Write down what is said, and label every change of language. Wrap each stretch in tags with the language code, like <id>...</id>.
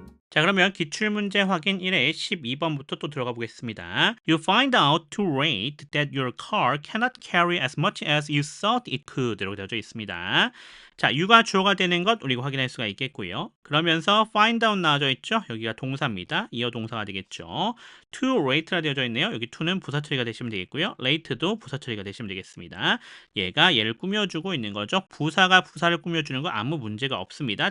<ko>자, 그러면 기출문제 확인 1회 12번부터 또 들어가 보겠습니다.</ko> <en>You find out too late that your car cannot carry as much as you thought it could</en> <ko>라고 되어져 있습니다. 자, you가 주어가 되는 것 우리가 확인할 수가 있겠고요. 그러면서 find out 나와져 있죠. 여기가 동사입니다. 이어 동사가 되겠죠. too late라 되어져 있네요. 여기 to는 부사 처리가 되시면 되겠고요. late도 부사 처리가 되시면 되겠습니다. 얘가 얘를 꾸며주고 있는 거죠. 부사가 부사를 꾸며주는 거 아무 문제가 없습니다.</ko>